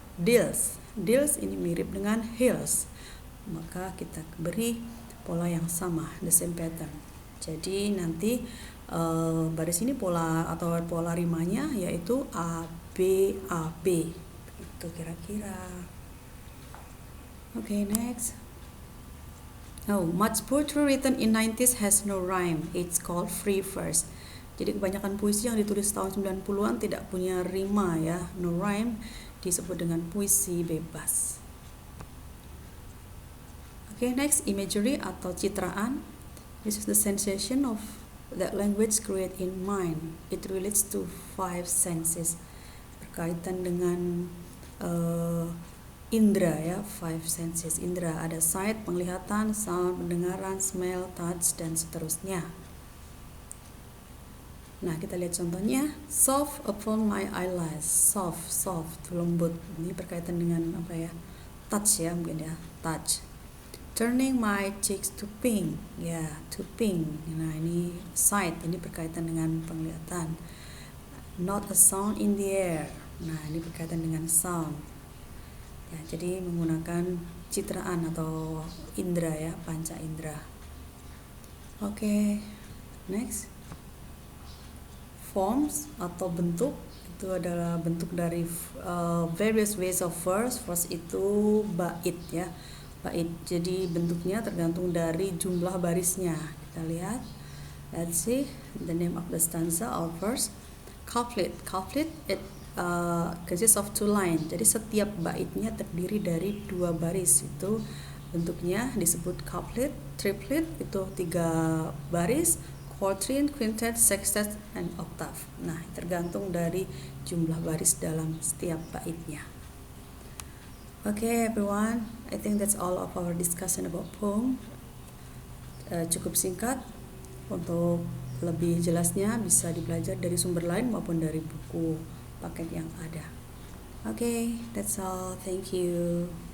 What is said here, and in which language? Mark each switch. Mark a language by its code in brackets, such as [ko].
[id] Deals ini mirip dengan hills, maka kita beri pola yang sama, [en] the same pattern. [id] Jadi nanti baris ini pola atau pola rimanya yaitu A B itu kira-kira. [en] Okay, next. Much poetry written in 90s has no rhyme. It's called free verse. [id] Jadi kebanyakan puisi yang ditulis tahun 90-an tidak punya rima ya, [en] no rhyme, [id] disebut dengan puisi bebas. [en] Okay, next, imagery atau citraan. This is the sensation of that language create in mind. It relates to 5 senses. [id] Berkaitan dengan indra ya, [en] 5 senses. [id] Indra ada sight, penglihatan, sound, pendengaran, smell, touch, dan seterusnya. Nah, kita lihat contohnya. [en] Soft upon my eyelash. [id] Soft, lembut. Ini berkaitan dengan apa ya? Touch ya, mungkin ya. Touch. [en] Turning my cheeks to pink. [id] Ya, to pink. Nah, ini sight. Ini berkaitan dengan penglihatan. [en] Not a sound in the air. [id] Nah, ini berkaitan dengan sound. Ya, jadi menggunakan citraan atau indra ya, panca indra. Oke, next. Forms atau bentuk itu adalah bentuk dari [en] various ways of verse. [id] Verse itu bait ya, bait. Jadi bentuknya tergantung dari jumlah barisnya. Kita lihat. [en] Let's see the name of the stanza or verse. Couplet it consists of 2 lines. [id] Jadi setiap baitnya terdiri dari 2 baris. Itu bentuknya disebut couplet. Triplet itu 3 baris. Quatrain, quintet, sextet, and octave. Nah, tergantung dari jumlah baris dalam setiap baitnya. [en] Okay, everyone. I think that's all of our discussion about poem. [id] Cukup singkat. Untuk lebih jelasnya bisa dipelajari dari sumber lain maupun dari buku paket yang ada. [en] Okay, that's all. Thank you.